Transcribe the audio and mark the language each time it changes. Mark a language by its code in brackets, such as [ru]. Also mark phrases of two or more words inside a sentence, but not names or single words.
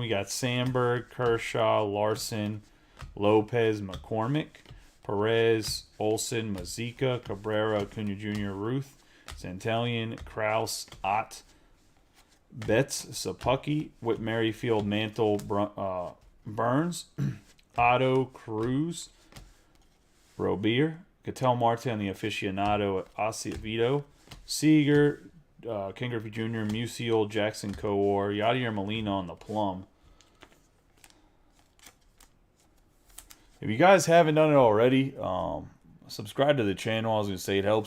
[en] We got Sandberg, Kershaw, Larson, Lopez, McCormick, Perez, Olson, Mazika, Cabrera, Acuna Jr., Ruth, Santellian, Kraus, Ott, Betts, Sapucki, Whit Merrifield, Mantle, Burns, Otto, Cruz, Robier, Cattell Marte on the aficionado, Acevedo, Seager, Ken Griffey Jr., Musial, Jackson Kowar, Yadier Molina on the plum. If you guys haven't done it already, subscribe to the channel. I was going to say it helps.